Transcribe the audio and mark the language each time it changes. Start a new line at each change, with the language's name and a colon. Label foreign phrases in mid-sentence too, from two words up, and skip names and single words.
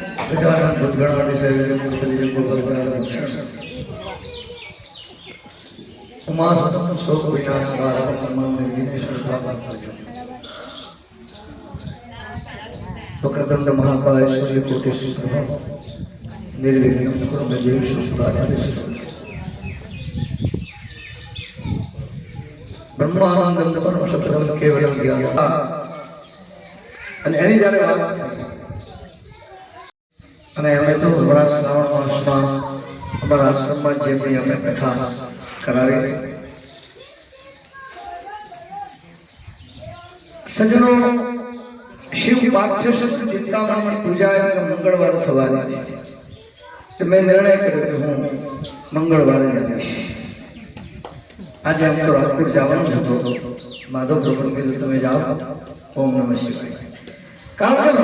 Sanskrit: गजानन भूतगणाधिसेवितं उमासुतं शोकविनाशकारकं विघ्नेश्वरं वक्रतुण्ड महाकाय सूर्यकोटिसमप्रभा निर्विघ्नं कुरु मे देव सर्वकार्येषु ब्रह्मानंदं परम सत्यं केवलं ज्ञान
Gujarati: અને એની જ્યારે વાત અને અમે તો હમણાં શ્રાવણ માસમાં અમારા આશ્રમમાં જે પણ અમે કથા કરાવી સજનો શિવ પાર્થેશ્વર ચિંતામણી પૂજા મંગળવાર થવાની છે તો મેં નિર્ણય કર્યો કે હું મંગળવારે જઈશ આજે આમ તો રાજકોટ જવાનું હતો માધવ પ્રભુ કીધું તમે જાઓ
Sanskrit: ओम नमः शिवाय
Gujarati: કારણ કે